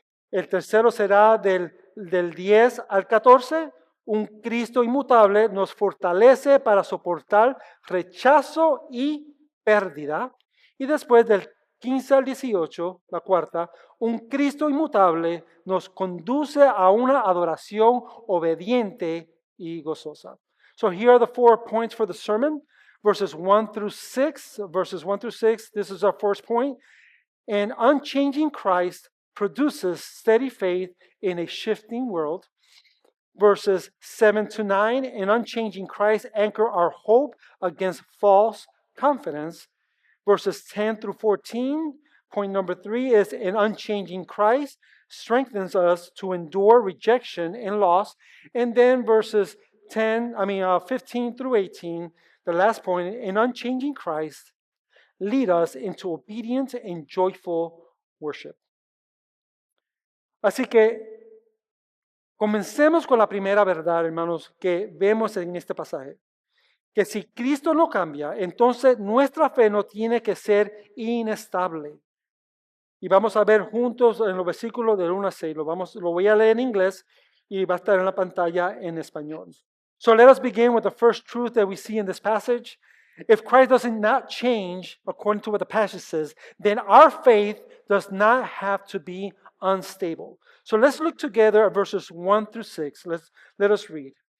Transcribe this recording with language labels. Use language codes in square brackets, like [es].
[es] El tercero será del 10 al 14, un Cristo inmutable nos fortalece para soportar rechazo y pérdida. Y después del 15 al 18, la cuarta, un Cristo inmutable nos conduce a una adoración obediente y gozosa. [en] So here are the 4 points for the sermon, verses 1 through 6. Verses 1 through 6, this is our first point. An unchanging Christ produces steady faith in a shifting world. Verses 7 to 9, an unchanging Christ anchor our hope against false confidence. Verses 10 through 14, point number 3 is an unchanging Christ strengthens us to endure rejection and loss. And then verses 15 through 18, the last point, an unchanging Christ lead us into obedient and joyful worship. [es] Así que comencemos con la primera verdad, hermanos, que vemos en este pasaje. Que si Cristo no cambia, entonces nuestra fe no tiene que ser inestable. Y vamos a ver juntos en los versículos del 1 a 6. Lo voy a leer en inglés y va a estar en la pantalla en español. [en] So let us begin with the first truth that we see in this passage. If Christ does not change, according to what the passage says, then our faith does not have to be unstable. So let's look together at verses 1 through 6. Let us read.